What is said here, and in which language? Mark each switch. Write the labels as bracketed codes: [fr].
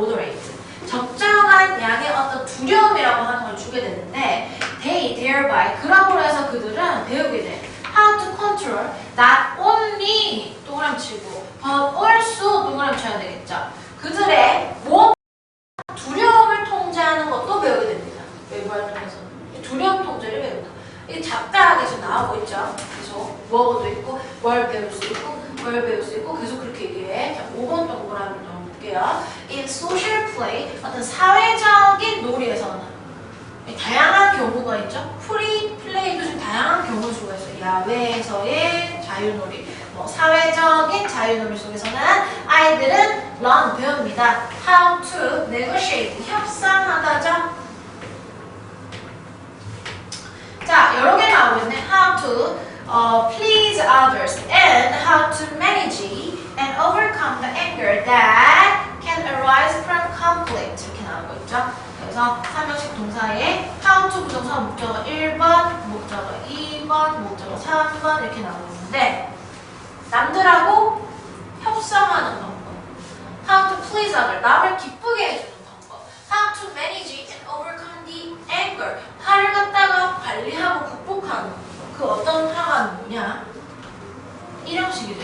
[en] moderate, [ko] 적정한 양의 어떤 두려움이라고 하는 걸 주게 되는데 [en] they thereby, [ko] 그러므로 해서 그들은 배우게 돼. [en] how to control not only [ko] 동그라미 치고 [en] but also [ko] 동그라미 쳐야 되겠죠. 그들의 두려움을 통제하는 것도 배우게 됩니다. 외부 활동에서는 두려움 통제를 배운다. 이 잡다하게 지금 나오고 있죠. 계속 뭐도 있고 뭘 배울 수 있고 뭘 배울 수 있고 계속 그렇게 얘기해. 자, 5번 동그라미 넣어볼게요. [en] In social play, [ko] 어떤 사회적인 놀이에서는 다양한 경우가 있죠. 프리 플레이도 좀 다양한 경우 수가 있어요. 야외에서의 자유놀이, 뭐 사회적인 자유놀이 속에서는 아이들은 learn 배웁니다. [en] How to negotiate [ko] 협상하다죠. 자, 여러 개 나오고 있네. [en] How to please others and how to manage and overcome the anger that can arise from conflict. [ko] 이렇게 나오고 있죠. 그래서 3형식 동사에 how to 부정사 목적어 1번, 목적어 2번, 목적어 3번 이렇게 나오고 있는데 남들하고 협상하는 방법, [en] how to please others, [ko] 남을 기쁘게 해주는 방법, [en] how to manage and overcome the anger, [ko] 화를 갖다가 관리하고 극복하는 그 어떤 화가 뭐냐? 1형식이죠.